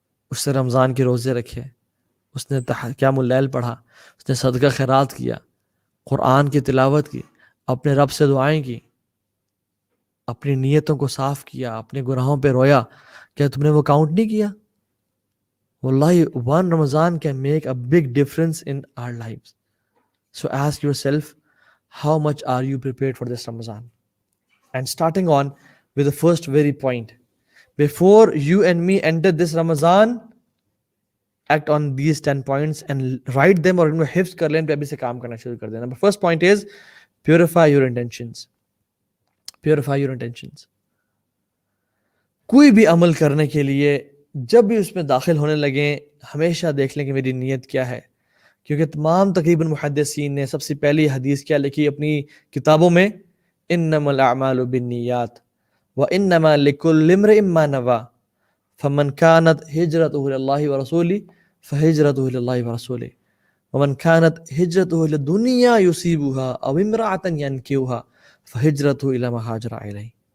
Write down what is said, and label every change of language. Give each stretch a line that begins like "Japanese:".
Urdu: اس نے رمضان کے روزے رکھے، اس نے قیام اللیل پڑھا، اس نے صدقہ خیرات کیا، قرآن کی تلاوت کی، اپنے رب سے دعائیں کی، اپنی نیتوں کو صاف کیا، اپنے گناہوں پہ رویا، کیا تم نے وہ کاؤنٹ نہیں کیا؟ واللہ
English: one Ramadan can make a big difference in our lives. So ask yourself, how much are you prepared for this Ramadan? And starting on with the first very point, before you and me enter this Ramadan, act on these 10 points and write them or
Urdu: حفظ کر لیں، پہ ابھی سے کام کرنا شروع کر دینا.
English: The first point is purify your intentions. Purify your intentions.
Urdu: کوئی بھی عمل کرنے کے لیے جب بھی اس میں داخل ہونے لگیں، ہمیشہ دیکھ لیں کہ میری نیت کیا ہے. کیونکہ تمام تقریباً محدثین نے سب سے پہلی حدیث کیا لکھی اپنی کتابوں میں؟
Arabic: انما الاعمال بالنیات وانما لکل امرئ ما نوى فمن كانت هجرته الى الله ورسوله فهجرته الى الله ورسوله ومن كانت هجرته الى الدنيا يصيبها او امرأة ينكحها فهجرته الى ما هاجر اليه.